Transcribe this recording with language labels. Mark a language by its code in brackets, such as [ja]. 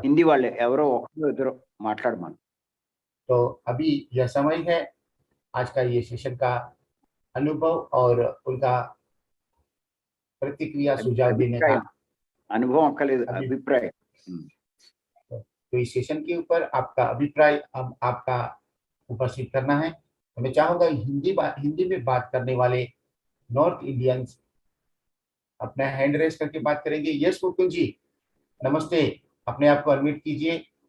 [te] హిందీ వాళ్ళు ఎవరో ఒకరు ఇద్దరు మాట్లాడమను. [hi] तो अभी यह समय है आज का ये सेशन का अनुभव और उनका प्रतिक्रिया सुझाव देने का। [te] అభిప్రాయం, అనుభవం అక్కర్లేదు, అభిప్రాయం. [hi] तो इस सेशन के ऊपर आपका अभिप्राय, आपका उपस्थित करना है। तो मैं चाहूंगा हिंदी में बात करने वाले नॉर्थ इंडियंस अपना हैंड रेस करके बात करेंगे। यस मुकुंद जी, नमस्ते, अपने आप को अनम्यूट कीजिए।